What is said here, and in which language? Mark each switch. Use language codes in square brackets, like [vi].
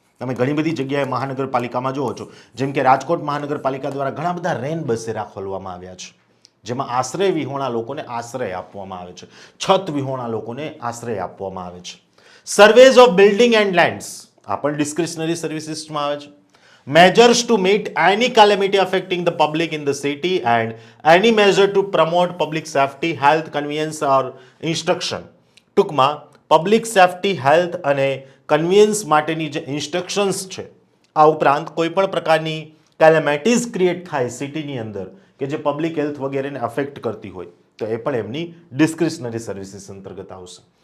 [gu] તમે ઘણી બધી જગ્યાએ મહાનગરપાલિકામાં જુઓ છો, જેમ કે રાજકોટ મહાનગરપાલિકા દ્વારા ઘણા બધા રેન બસેરા ખોલવામાં આવ્યા છે, જેમાં આશ્રય વિહોણા લોકોને આશ્રય આપવામાં આવે છે, છત વિહોણા લોકોને આશ્રય આપવામાં આવે છે. [en] surveys of building and lands, [gu] આ પણ ડિસ્ક્રિશનરી સર્વિસીસમાં આવે છે. [en] measures to meet any calamity affecting the public in the city and any measure to promote public safety, health, convenience or instruction. [gu] ટૂંકમાં પબ્લિક સેફટી, હેલ્થ અને કન્વીનિયન્સ માટેની જે instructions છે, આ ઉપરાંત કોઈ પણ પ્રકારની કેલેમેટીઝ ક્રિએટ થાય સિટીની અંદર કે જે પબ્લિક હેલ્થ વગેરેને અફેક્ટ કરતી હોય, તો એ પણ એમની ડિસ્ક્રિશનરી સર્વિસીસ અંતર્ગત આવશે.